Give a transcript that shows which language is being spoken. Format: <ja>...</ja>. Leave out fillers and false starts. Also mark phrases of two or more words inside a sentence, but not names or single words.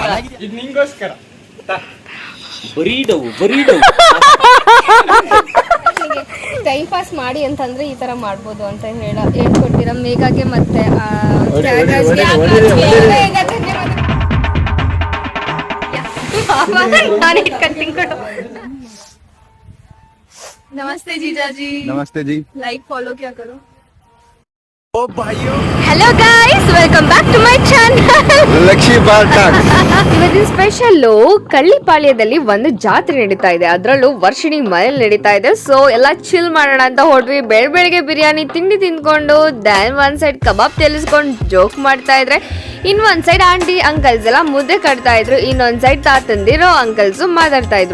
<en>time pass</en> <kn>ಮಾಡಿ ಅಂತಂದ್ರೆ ಈ ತರ ಮಾಡ್ಬೋದು ಅಂತ ಹೇಳ್ಕೊಟ್ಟಿರ ಮೇಘಾಗೆ ಮತ್ತೆ ನಾನು ಇಟ್ಕೊಂಡು ತಿನ್ಕೊಂಡು</kn> <hi>नमस्ते जीजा जी। नमस्ते जी.</hi> <en>like follow</en> <hi>क्या करो।</hi> <en>hello guys, welcome back to my channel ಲಕ್ಷ್ಮಿ ಬಾರ್ ಟಾಕ್.</en> <kn>ಇವತ್ತಿನ ಸ್ಪೆಷಲ್ಲು ಕಳ್ಳಿಪಾಳ್ಯದಲ್ಲಿ ಒಂದು ಜಾತ್ರೆ ನಡೀತಾ ಇದೆ, ಅದರಲ್ಲೂ ವರ್ಷಿಣಿ ಮನೇಲಿ ನಡೀತಾ ಇದೆ. ಸೊ ಎಲ್ಲ ಚಿಲ್ ಮಾಡೋಣ ಅಂತ ಹೊರಟ್ವಿ. ಬೆಳಗ್ಗೆ ಬಿರಿಯಾನಿ ತಿಂಡಿ ತಿಂದ್ಕೊಂಡು ದೆನ್ ಒಂದ್ ಸೈಡ್ ಕಬಾಬ್ ತೆಲಿಸ್ಕೊಂಡು ಜೋಕ್ ಮಾಡ್ತಾ ಇದ್ರೆ, ಇನ್ನೊಂದ್ ಸೈಡ್</kn> <en>aunty uncles</en> <kn>ಎಲ್ಲ ಮುದ್ದೆ ಕಟ್ತಾ ಇದ್ರು, ಇನ್ನೊಂದ್ ಸೈಡ್ ತಾತಂದಿರೋ ಅಂಕಲ್ಸು ಮಾತಾಡ್ತಾ ಇದ್ರು.</kn>